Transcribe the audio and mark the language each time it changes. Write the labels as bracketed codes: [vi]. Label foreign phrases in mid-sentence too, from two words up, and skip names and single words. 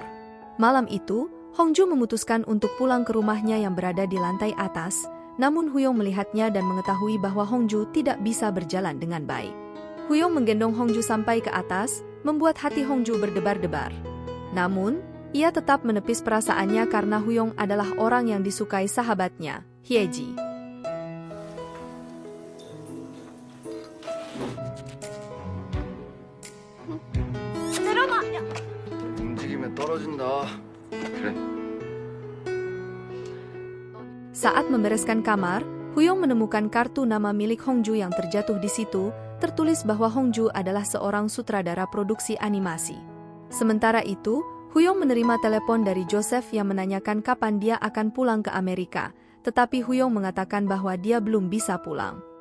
[id] Malam itu, Hongju memutuskan untuk pulang ke rumahnya yang berada di lantai atas, namun Huyong melihatnya dan mengetahui bahwa Hongju tidak bisa berjalan dengan baik. Huyong menggendong Hongju sampai ke atas, membuat hati Hongju berdebar-debar. Namun, ia tetap menepis perasaannya karena Huyong adalah orang yang disukai sahabatnya, Hyeji. [ko] 움직이면 떨어진다. 그래. [id] Saat membereskan kamar, Huyong menemukan kartu nama milik Hongju yang terjatuh di situ, tertulis bahwa Hongju adalah seorang sutradara produksi animasi. Sementara itu, Huyong menerima telepon dari Joseph yang menanyakan kapan dia akan pulang ke Amerika, tetapi Huyong mengatakan bahwa dia belum bisa pulang.